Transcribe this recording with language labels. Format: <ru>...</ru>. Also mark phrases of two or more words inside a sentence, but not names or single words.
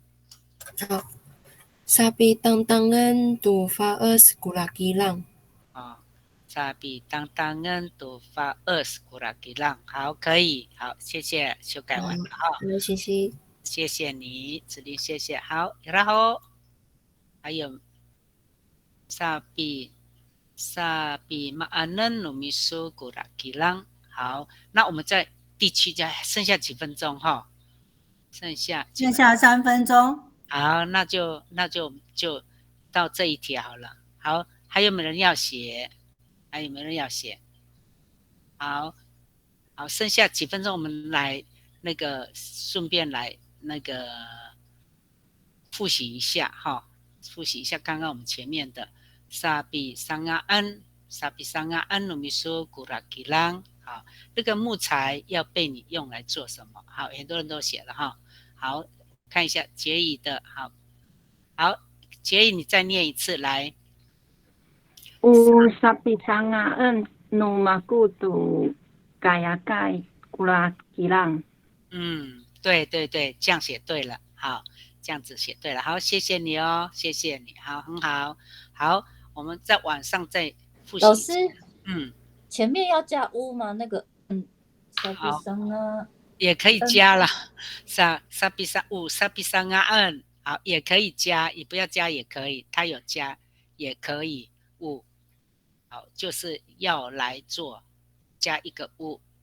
<ami>好 ，sapi tantangan tu faes gura gilang。 sapi tantangan tu faes gura gilang。</ami> <zh>好，可以，好，谢谢，修改完了哈。谢谢，谢谢你，子琳，谢谢。好，然后还有</zh> <ami>sapi maanan numisu gura gilang。</ami> <zh>好，那我们在第7家剩下几分钟哈？剩下 3分钟。好，那就到这一题好了。好，还有没有人要写？好，剩下几分钟，我们来那个顺便来那个复习一下哈，刚刚我们前面的</zh> <ami>sapi sangaan numisu gura gilang。</ami> <zh>好，这个木材要被你用来做什么？好，很多人都写了哈。好，看一下洁仪的，好，洁仪你再念一次来。</zh> <ami>sapi sangaan numaku tu kayakai gura gilang。</ami> <zh>对，这样写对了，好，这样子写对了，好，谢谢你哦，谢谢你，好，很好，好。我们在晚上再复习。老师，前面要加乌吗？那个好，也可以加了，萨比桑乌萨比桑啊好，也可以加，也不要加也可以，他有加也可以乌，好，就是要来做，加一个乌，</zh>